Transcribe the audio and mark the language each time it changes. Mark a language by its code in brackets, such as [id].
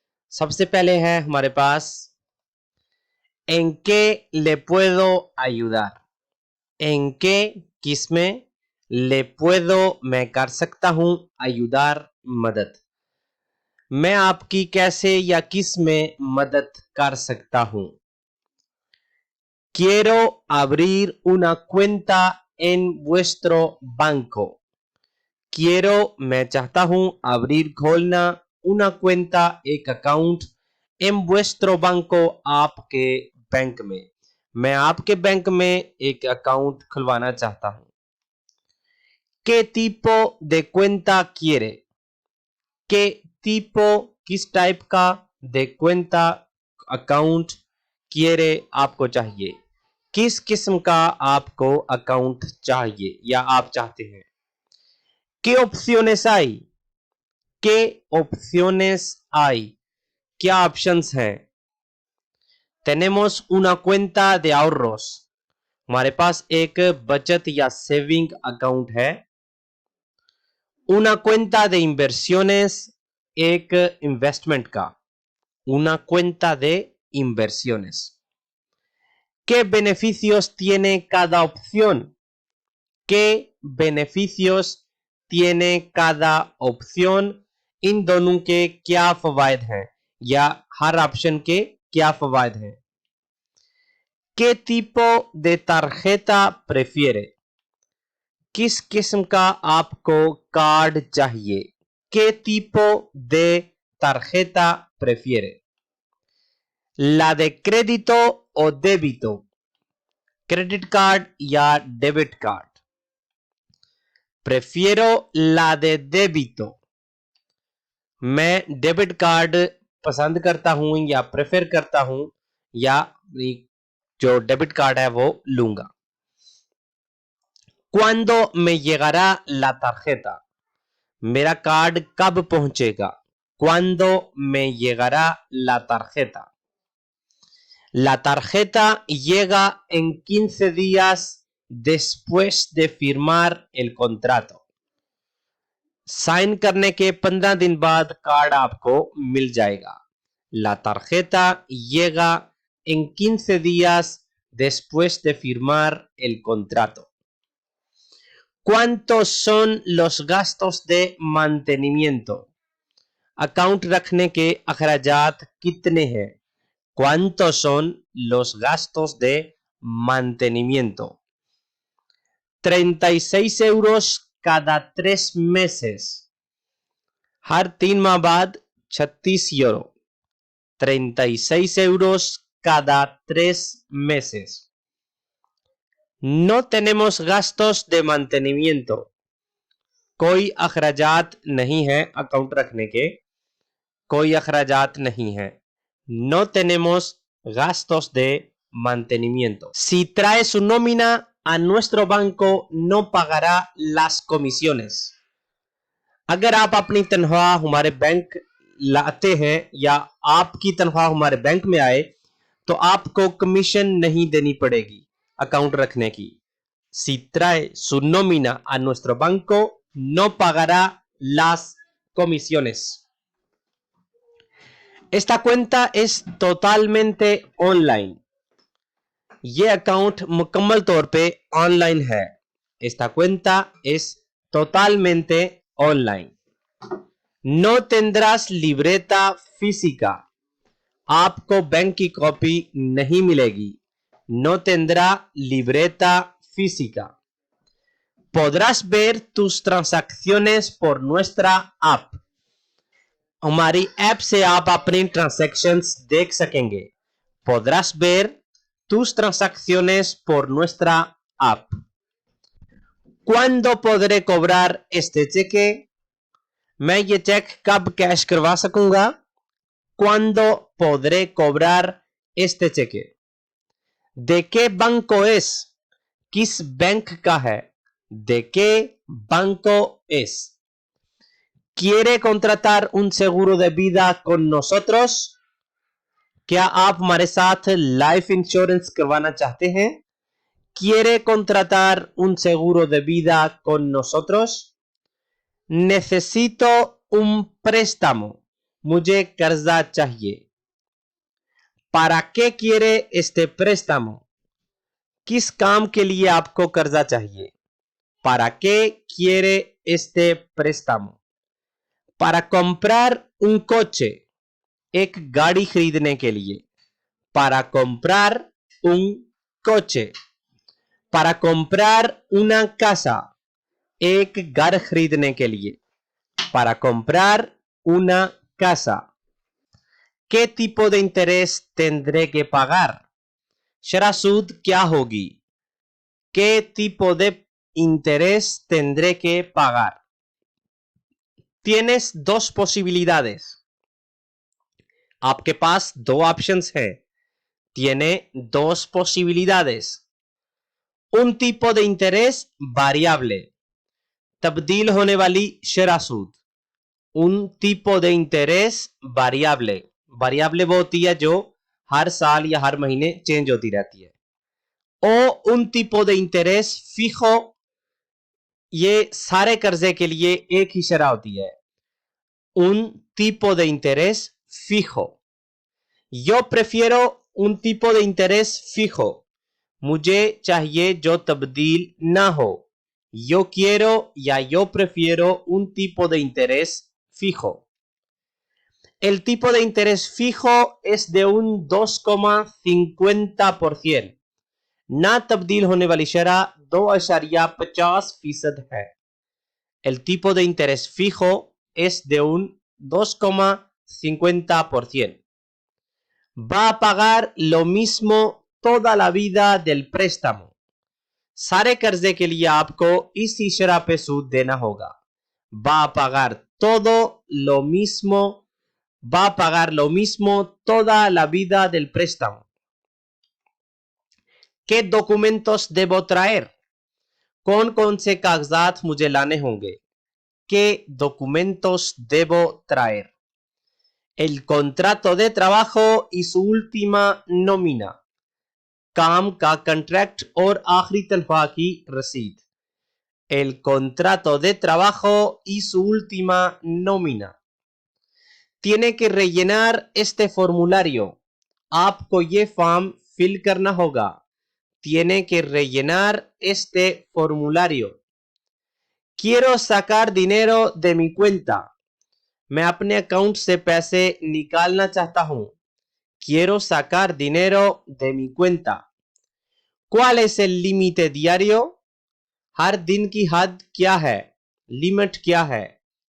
[hi] सबसे पहले है हमारे पास [es] en qué le puedo ayudar। en qué [hi] किसमें, [es] le puedo [hi] मैं कर सकता हूं, [es] ayudar [hi] मदद, मैं आपकी कैसे या किस में मदद कर सकता हूं। [es] quiero abrir una cuenta en vuestro banco। quiero [hi] मैं चाहता हूं, [es] abrir [hi] खोलना, [es] una cuenta [hi] एक अकाउंट, [es] en vuestro banco [hi] आपके बैंक में, मैं आपके बैंक में एक अकाउंट खुलवाना चाहता हूं। [es] ¿Qué tipo de cuenta quiere? ¿Qué tipo [hi] किस टाइप का, [es] de cuenta [hi] अकाउंट, [es] quiere [hi] आपको चाहिए, किस किस्म का आपको अकाउंट चाहिए या आप चाहते हैं। [es] ¿Qué opciones hay? ¿Qué opciones hay? [hi] क्या ऑप्शंस हैं। [es] tenemos una cuenta de ahorros। [hi] हमारे पास एक बचत या सेविंग अकाउंट है। [es] una cuenta de inversiones, [hi] एक इन्वेस्टमेंट का, [es] una cuenta de inversiones। ¿Qué beneficios tiene cada opción? ¿Qué beneficios tiene cada opción? [hi] इन दोनों के क्या फवायद हैं या हर ऑप्शन के क्या फवायद हैं। [es] ¿Qué tipo de tarjeta prefiere? [hi] किस किस्म का आपको कार्ड चाहिए। [es] ¿Qué tipo de tarjeta prefiere? ¿La de crédito o débito? [hi] Credit card या debit card. [es] Prefiero la de débito। [hi] मैं डेबिट कार्ड पसंद करता हूं या प्रेफर करता हूं या जो डेबिट कार्ड है वो लूंगा। [es] ¿Cuándo me llegará la tarjeta? [hi] मेरा कार्ड कब पहुंचेगा। [es] ¿Cuándo me llegará la tarjeta? La tarjeta llega en 15 días después de firmar el contrato। [hi] Sign करने के 15 दिन बाद कार्ड आपको मिल जाएगा। [es] La tarjeta llega en 15 días después de firmar el contrato। ¿Cuántos son los gastos de mantenimiento? [hi] Account रखने के अखराजात कितने हैं। [es] ¿Cuántos son los gastos de mantenimiento? 36 euros cada 3 meses। [hi] हर 3 माह बाद 36 euro. [es] 36 euros cada 3 meses। No tenemos gastos de mantenimiento। [hi] कोई अखराजात नहीं है account रखने के, कोई अखराजात नहीं है. [es] No tenemos gastos de mantenimiento. Si trae su nómina a nuestro banco no pagará las comisiones. [hi] अगर आप अपनी तनख्वाह हमारे बैंक लाते हैं या आपकी तनख्वाह हमारे बैंक में आए तो आपको कमीशन नहीं देनी पड़ेगी अकाउंट रखने की. [es] Si trae su nómina a nuestro banco no pagará las comisiones. Esta cuenta es totalmente online. [hi] ये अकाउंट मुकम्मल तौर पे ऑनलाइन है. [es] Esta cuenta es totalmente online. No tendrás libreta física. [hi] आपको बैंक की कॉपी नहीं मिलेगी. [es] No tendrá libreta física. Podrás ver tus transacciones por nuestra app. [hi] हमारी ऐप से आप अपनी ट्रांजैक्शंस देख सकेंगे. [es] Podrás ver tus transacciones por nuestra app. ¿Cuándo podré cobrar este cheque? [hi] मैं ये चेक कब कैश करवा सकूंगा? [es] ¿Cuándo podré cobrar este cheque? ¿De qué banco es? [hi] किस बैंक का है? [es] ¿De qué banco es? ¿Quiere contratar un seguro de vida con nosotros? [hi] क्या आप हमारे साथ लाइफ इंश्योरेंस करवाना चाहते हैं? [es] ¿Quiere contratar un seguro de vida con nosotros? Necesito un préstamo. [hi] मुझे कर्जा चाहिए. [es] ¿Para qué quiere este préstamo? [hi] किस काम के लिए आपको कर्जा चाहिए? [es] ¿Para qué quiere este préstamo? Para comprar un coche. [hi] एक गाड़ी खरीदने के लिए. [es] Para comprar un coche. Para comprar una casa. [hi] एक घर खरीदने के लिए. [es] Para comprar una casa. ¿Qué tipo de interés tendré que pagar? [hi] शरह सूद क्या होगी? [es] ¿Qué tipo de interés tendré que pagar? Tienes dos posibilidades. [hi] आपके पास दो ऑप्शंस हैं. [es] Tiene dos posibilidades. Un tipo de interés variable. [hi] तब्दील होने वाली शरह सूद. [es] Un tipo de interés variable. [hi] variable वो होती है जो हर साल या हर महीने चेंज होती रहती है. [es] O un tipo de interés fijo. [hi] ये सारे कर्जे के लिए एक ही शरह होती है. [es] Un tipo de interés fijo. Yo prefiero un tipo de interés fijo. [hi] मुझे चाहिए जो तब्दील ना हो. [es] Yo quiero या yo prefiero un tipo de interés fijo. El tipo de interés fijo es de un 2,50%. [hi] ना तब्दील होने वाली शरह 2.50% है. [es] El tipo de interés fijo es de un 2,50%. Va a pagar lo mismo toda la vida del préstamo. [hi] सारे कर्जे के लिए आपको इसी शरह पे सूद देना होगा. [es] Va a pagar todo lo mismo. Va a pagar lo mismo toda la vida del préstamo. ¿Qué documentos debo traer? [hi] कौन-कौन से कागजात मुझे लाने होंगे? [es] ¿Qué documentos debo traer? El contrato de trabajo y su última nómina. [hi] काम का contract और आखिरी तनख्वाह की रसीद. [es] El contrato de trabajo y su última nómina. Tiene que rellenar este formulario. [hi] आपको ये फॉर्म फिल करना होगा. [es] Tiene que rellenar este formulario. Quiero sacar dinero de mi cuenta. [hi] मैं अपने अकाउंट से पैसे निकालना चाहता हूं. [es] Quiero sacar dinero de mi cuenta. ¿Cuál es el límite diario? [hi] हर दिन की हद क्या है? लिमिट क्या है?